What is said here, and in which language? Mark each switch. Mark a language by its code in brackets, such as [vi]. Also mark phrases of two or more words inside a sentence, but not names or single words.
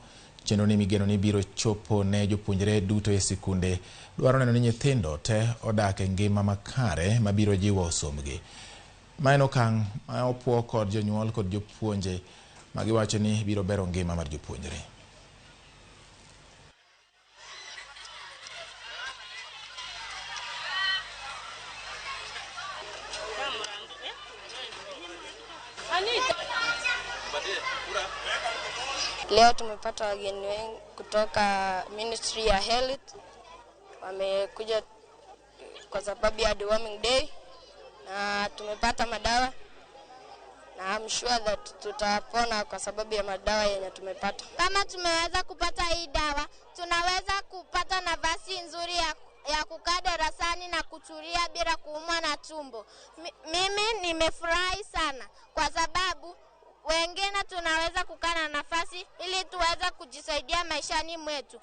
[luo] Chenro ni migeno ni biro chopo ne jopuonjre duto e sikunde. Dwaro neno ni nyithindo te odak e ngima makare mabiro jiwo somgi. Ma en okang' ma opuo kod jonyuol kod jopuonje ma giwacho ni biro bero ngima mar jopuonjre. [sw] Leo tumepata wageni wengi kutoka Ministry ya Health. Wamekuja kwa sababu ya [en] deworming day [sw] na tumepata madawa na [en] I'm sure that [sw] tutapona kwa sababu ya madawa yenye tumepata. Kama tumeweza kupata hii dawa, tunaweza kupata nafasi nzuri ya kukaa darasani na kutulia bila kuumwa na tumbo. Mimi nimefurahi sana kwa sababu wengine tunaweza kukaa na nafasi ili tuweze kujisaidia maishani mwetu.